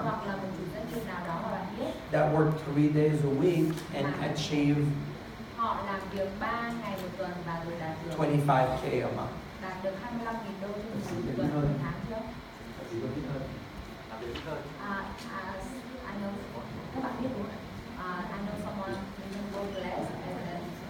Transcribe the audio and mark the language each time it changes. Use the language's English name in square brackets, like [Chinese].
[Vietnamese] hoặc là một chủ doanh nghiệp nào đó mà bạn biết [English] that worked 3 days a week and achieve [Vietnamese] họ làm việc 3 ngày một tuần và rồi đạt được [English] 25K a month? [Vietnamese] đạt được 25.000 đô trên một tuần một tháng chưa? Chỉ có ít hơn. Làm việc ít hơn. [English] I know [Vietnamese] các bạn biết đúng không? [English] I know someone who can work less and then